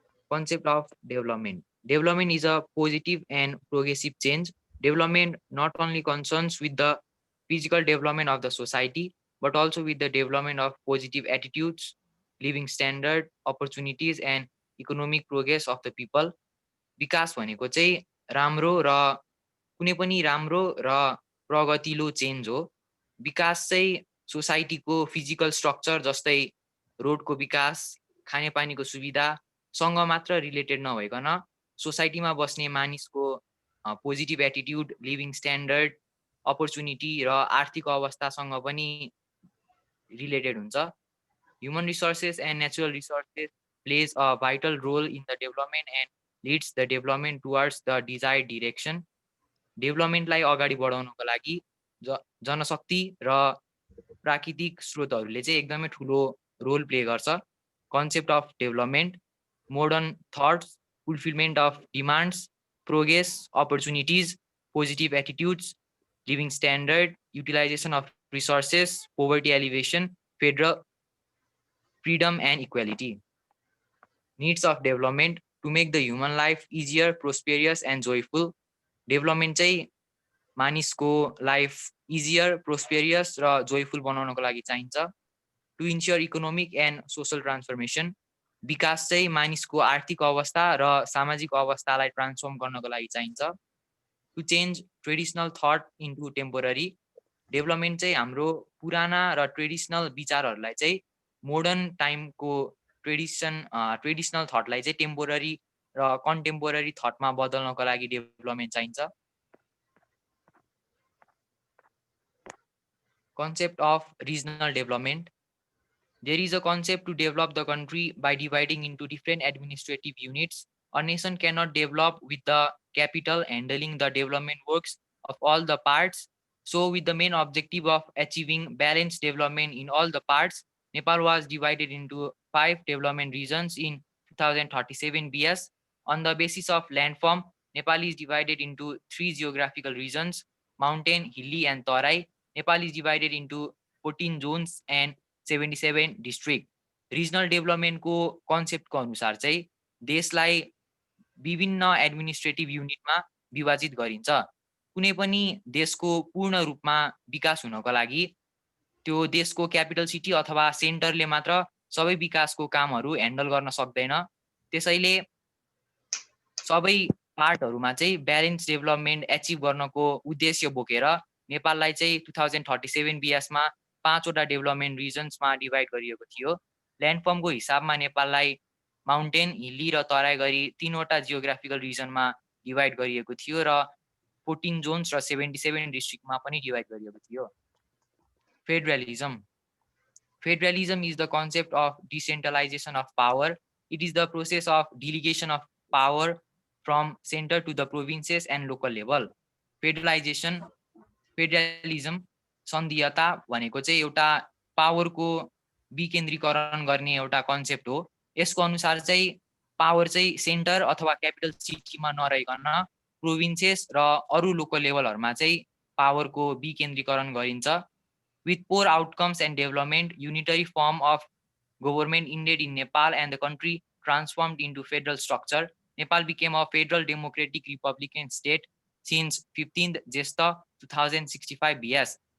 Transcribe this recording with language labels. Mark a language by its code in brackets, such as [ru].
[en] Concept of development. Development is a positive and progressive change. Development not only concerns with the physical development of the society, but also with the development of positive attitudes, living standard, opportunities, and economic progress of the people. [ne] विकास भनेको चाहिँ राम्रो र कुनै पनि राम्रो र प्रगतिलो change हो। विकास चाहिँ सोसाइटीको फिजिकल स्ट्रक्चर जस्तै रोडको विकास, खानेपानीको सुविधासँग मात्र रिलेटेड नभइकन सोसाइटीमा बस्ने मानिसको positive attitude, living standard, opportunity र आर्थिक अवस्थासँग पनि रिलेटेड हुन्छ। [en] Human resources and natural resources plays a vital role in the development and leads the development towards the desired direction. [ne] डेभलपमेन्टलाई अगाडि बढाउनको लागि जनशक्ति र प्राकृतिक स्रोतहरूले चाहिँ एकदमै ठुलो रोल प्ले गर्छ। [en] Concept of development, modern thoughts, fulfilment of demands, progress, opportunities, positive attitudes, living standard, utilisation of resources, poverty alleviation, federal freedom and equality. Needs of development to make the human life easier, prosperous and joyful. [ne] Development चाहिँ मानिसको life easier, prosperous र joyful बनाउनको लागि चाहिन्छ। [en] to ensure economic and social transformation, [ne] विकास चाहिँ मानिसको आर्थिक अवस्था र सामाजिक अवस्थालाई ट्रान्सफर्म गर्नको लागि चाहिन्छ। [en] to change traditional thought into temporary, [ne] development चाहिँ हाम्रो पुराना र ट्रेडिसनल विचारहरूलाई चाहिँ मोडर्न टाइमको ट्रेडिसनल थटलाई चाहिँ टेम्पोररी र कन्टेम्पोररी थटमा बदल्नको लागि डेभलपमेन्ट चाहिन्छ। [en] Concept of regional development. There is a concept to develop the country by dividing into different administrative units. A nation cannot develop with the capital handling the development works of all the parts. So with the main objective of achieving balanced development in all the parts, Nepal was divided into 5 development regions in 2037 BS. On the basis of landform, Nepal is divided into 3 geographical regions: mountain, hilly and Tarai. Nepal is divided into 14 zones and 77 district. [ne] Regional डेभलपमेन्टको कन्सेप्टको अनुसार चाहिँ देशलाई विभिन्न administrative युनिटमा विभाजित गरिन्छ। कुनै पनि देशको पूर्ण रूपमा विकास हुनको लागि त्यो देशको क्यापिटल सिटी अथवा सेन्टरले मात्र सबै विकासको कामहरू ह्यान्डल गर्न सक्दैन। त्यसैले सबै पार्टहरूमा चाहिँ ब्यालेन्स डेभलपमेन्ट एचिभ गर्नको उद्देश्य बोकेर नेपाललाई चाहिँ 2037 बिएसमा 5 वटा डेभलपमेन्ट रिजन्समा डिभाइड गरिएको थियो। ल्यान्डफर्मको हिसाबमा नेपाललाई माउन्टेन, हिल्ली र तराई गरी 3 वटा जियोग्राफिकल रिजनमा डिभाइड गरिएको थियो र 14 जोन्स र 77 डिस्ट्रिक्टमा पनि डिभाइड गरिएको थियो। [en] Federalism. Federalism is the concept of decentralization of power. It is the process of delegation of power from center to the provinces and local level. [ne] Federalization, federalism, सन्धियता भनेको चाहिँ एउटा पावरको विकेन्द्रीकरण गर्ने एउटा कन्सेप्ट हो। यसको अनुसार चाहिँ पावर चाहिँ सेन्टर अथवा क्यापिटल सिटीमा नरहिकन प्रोभिन्सेस र अरू लोकल लेभलहरूमा चाहिँ पावरको विकेन्द्रीकरण गरिन्छ। [en] With poor outcomes and development, unitary form of government ended in Nepal and the country transformed into federal structure. Nepal became a federal democratic republican state since 15th Jesta 2065 BS.